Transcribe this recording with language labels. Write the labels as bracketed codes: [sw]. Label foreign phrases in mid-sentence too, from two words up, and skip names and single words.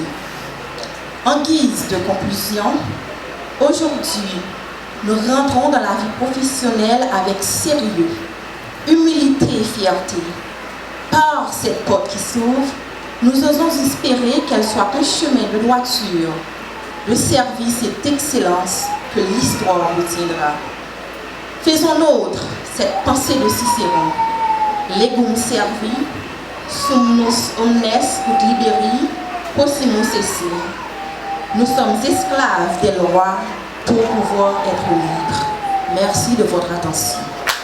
[fr] En guise de conclusion, aujourd'hui, nous rentrons dans la vie professionnelle avec sérieux, humilité et fierté. Par cette porte qui s'ouvre, nous osons espérer qu'elle soit un chemin de droiture, de service et d'excellence que l'histoire retiendra. Faisons nôtre cette pensée de Cicéron. [la] Legum servi, summus omnes ut liberi, possimus esse. [fr] Nous sommes esclaves des lois pour pouvoir être libres. Merci de votre attention.